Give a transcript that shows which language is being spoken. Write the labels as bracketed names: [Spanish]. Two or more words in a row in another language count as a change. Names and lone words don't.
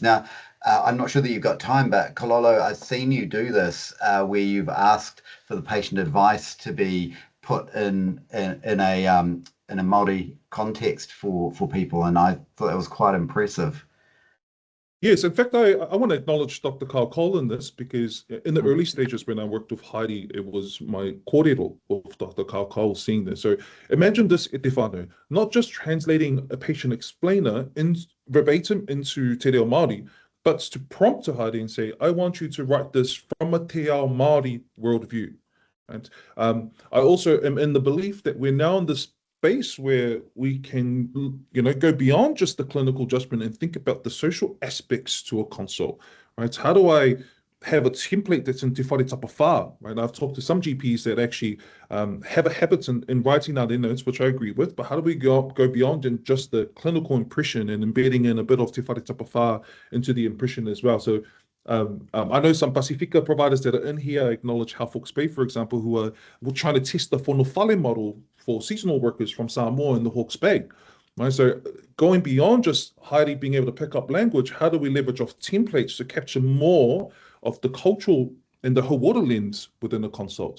[English] Now, I'm not sure that you've got time, but Kololo, I've seen you do this where you've asked for the patient advice to be put in a Māori context for people, and I thought it was quite impressive. Yes, in fact, I want to acknowledge Dr. Karl in this, because in the early stages when I worked with Heidi, it was my kōrero of Dr. Karl seeing this. So imagine this [Māori] e te whānau, [English] not just translating a patient explainer in verbatim into [Māori] te reo Māori, [English] but to prompt to Heidi and say, I want you to write this from a [Māori] te ao Māori [English] worldview. And I also am in the belief that we're now in this space where we can, go beyond just the clinical judgment and think about the social aspects to a consult, right? How do I have a template that's in [Māori] te whare tapawhā, [English] right? I've talked to some GPs that actually have a habit in writing out their notes, which I agree with, but how do we go beyond in just the clinical impression and embedding in a bit of [Māori] te whare tapawhā [English] into the impression as well? So I know some Pasifika providers that are in here. I acknowledge Hawke's Bay, for example, who are trying to test the whanawhale model for seasonal workers from Samoa in the Hawke's Bay. Right? So going beyond just Heidi being able to pick up language, how do we leverage off templates to capture more of the cultural and the Hawara lens within a consult?